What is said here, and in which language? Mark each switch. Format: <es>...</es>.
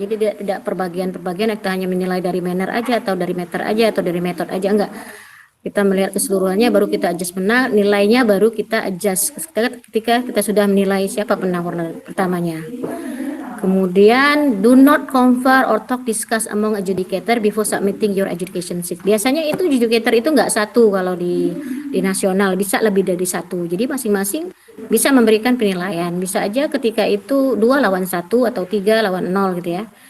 <id>Jadi tidak perbagian-perbagian, kita hanya menilai dari manner aja atau dari meter aja atau dari method aja, enggak. Kita melihat keseluruhannya, baru kita adjust menang, nilainya baru kita adjust ketika kita sudah menilai siapa penang pertamanya.</id> <en>Kemudian do not confer or talk discuss among adjudicator before submitting your adjudication sheet.</en> <id>Biasanya itu adjudicator itu enggak satu, kalau di nasional bisa lebih dari satu. Jadi masing-masing bisa memberikan penilaian. Bisa aja ketika itu 2 lawan 1 atau 3 lawan 0 gitu ya.</id>